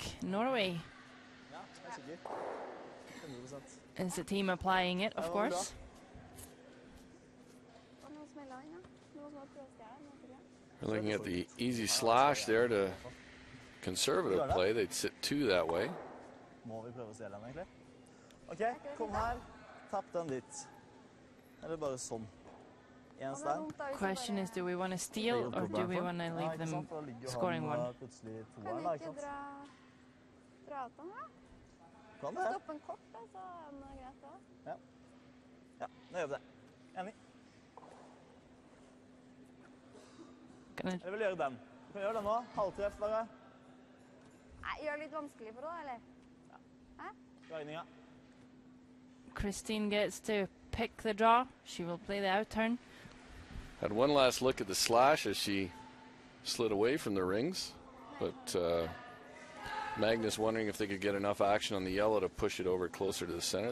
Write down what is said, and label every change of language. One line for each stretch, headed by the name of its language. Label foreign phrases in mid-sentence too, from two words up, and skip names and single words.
English: Norway is the team applying it, of course. We're looking at the easy slash there to conservative play. They'd sit two that way.
Norwegian: Må vi prøve å stjele den egentlig? Ok, kom her. Tapp den dit. Eller bare sånn. En stein.
English: Question is, do we want to steal or do we want to leave them scoring one?
Norwegian: Kan du ikke dra ut den, da? Kan det? Stoppe en kort, da, så er det greit da. Ja. Ja, da gjør vi det. Enig. Jeg vil gjøre den. Du kan gjøre den nå. Halvtreff bare. Nei, gjør det litt vanskelig for deg, eller? Hæ? Guidninga.
English: Christine gets to pick the draw. She will play the out turn. Had one last look at the slash as she slid away from the rings, but Magnus wondering if they could get enough action on the yellow to push it over closer to the center.